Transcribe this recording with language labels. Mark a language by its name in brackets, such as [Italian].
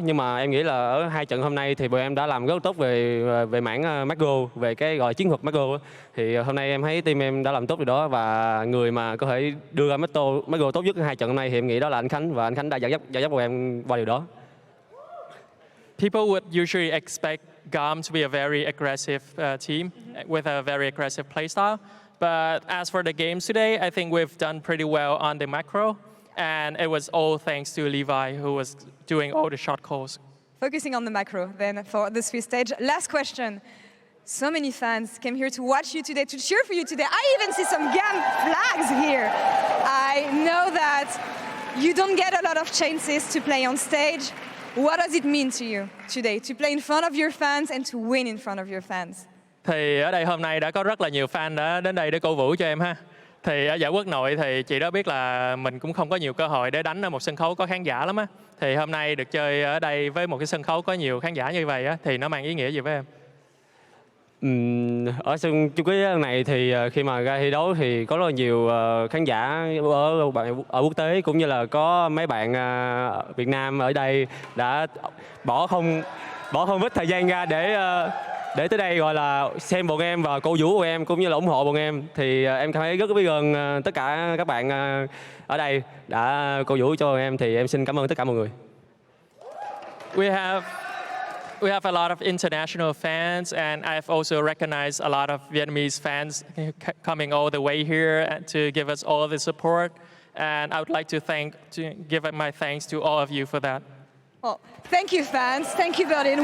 [Vietnamese] Nhưng mà em nghĩ là ở 2 trận hôm nay thì bọn em đã làm rất tốt về mảng macro, về cái gọi chiến thuật macro á. Thì hôm nay em thấy team em đã làm tốt điều đó, và người mà có thể đưa ra macro tốt nhất 2 trận hôm nay thì em nghĩ đó là anh Khánh, và anh Khánh đã dẫn dắt bọn em qua điều đó. [English] People would usually expect GAM to be a very aggressive team with a very aggressive playstyle. But as for the games today, I think we've done pretty well on the macro. And it was all thanks to Levi, who was doing all the shot calls. Focusing on the macro then for the Swiss stage. Last question. So many fans came here to watch you today, to cheer for you today. I even see some GAM flags here. I know that you don't get a lot of chances to play on stage. What does it mean to you today to play in front of your fans and to win in front of your fans? [Vietnamese] Thì ở đây hôm nay đã có rất là nhiều fan đã đến đây để cổ vũ cho em ha. Thì ở giải quốc nội thì chị đó biết là mình cũng không có nhiều cơ hội để đánh ở một sân khấu có khán giả lắm á. Thì hôm nay được chơi ở đây với một cái sân khấu có nhiều khán giả như vậy á, thì nó mang ý nghĩa gì với em? Ở sân chung kết này thì khi mà ra thi đấu thì có rất là nhiều khán giả ở quốc tế, cũng như là có mấy bạn Việt Nam ở đây đã bỏ không ít thời gian ra để tới đây gọi là xem bọn em và cổ vũ bọn em, cũng như là ủng hộ bọn em. Thì em cảm thấy rất biết ơn tất cả các bạn ở đây đã cổ vũ cho bọn em. Thì em xin cảm ơn tất cả mọi người. [English] We have a lot of international fans, and I've also recognized a lot of Vietnamese fans coming all the way here to give us all the support. And I would like to give my thanks to all of you for that. Well, thank you, fans. Thank you, Berlin.